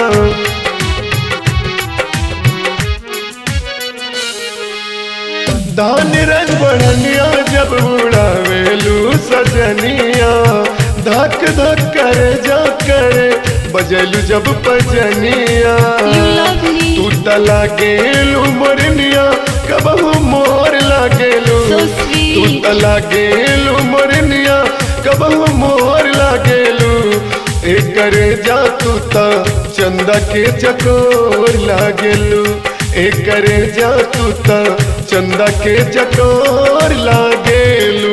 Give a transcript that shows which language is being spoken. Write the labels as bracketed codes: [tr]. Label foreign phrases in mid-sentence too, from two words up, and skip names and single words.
[bho] धानी रंग बढ़निया जब उड़ावेलू सजनिया। धक धक करे जा करे बजैलू जब पैजनिया। [en] You love me. [bho] तू त लागेलू मोरनिया कबहू मोर लागेलू। [en] So [bho] तू [en] sweet. [bho] त लागेलू मोरनिया कबहू मोर लागेलू। एकरे जा तू त चंदा के चकोर लागेलू। एकरे जा तू त चंदा के चकोर लागेलू।